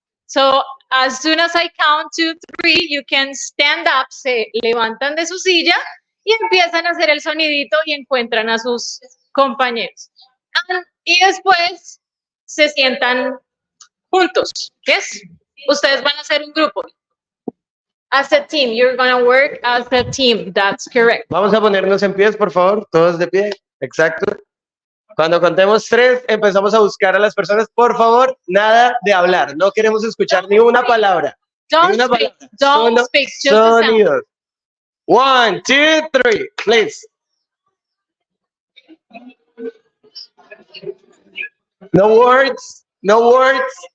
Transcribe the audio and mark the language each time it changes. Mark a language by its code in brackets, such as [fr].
[en] So, as soon as I count 2, 3, you can stand up, [es] se levantan de su silla y empiezan a hacer el sonidito y encuentran a sus compañeros. Y después se sientan juntos, ¿yes? Ustedes van a hacer un grupo. [en] As a team, you're going to work as a team, that's correct. [es] Vamos a ponernos en pies, por favor, todos de pie, exacto. Cuando contemos 3, empezamos a buscar a las personas. Por favor, nada de hablar, no queremos escuchar ni una palabra. [en] Don't speak, just the sound. [es] Sonidos. 1, 2, 3, please. [en] No words, no words.